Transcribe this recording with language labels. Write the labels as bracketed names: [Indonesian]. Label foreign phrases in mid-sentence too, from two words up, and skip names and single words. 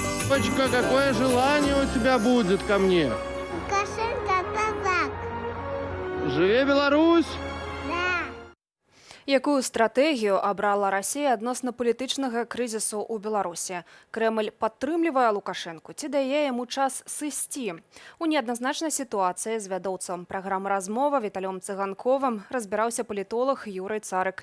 [Russian] Папочка, какое желание у тебя будет ко мне? Лукашенко казак. [Belarusian] Живе Беларусь! Якую стратэгію абрала Расія адносна палітычнага крызісу ў Беларусі? Крэмль падтрымлівае Лукашэнку ці дае яму час сысці? У неадназначнай сітуацыі з вядоўцам праграмы «Размова» Віталём Цыганковым разбіраўся палітолог Юрый Царык.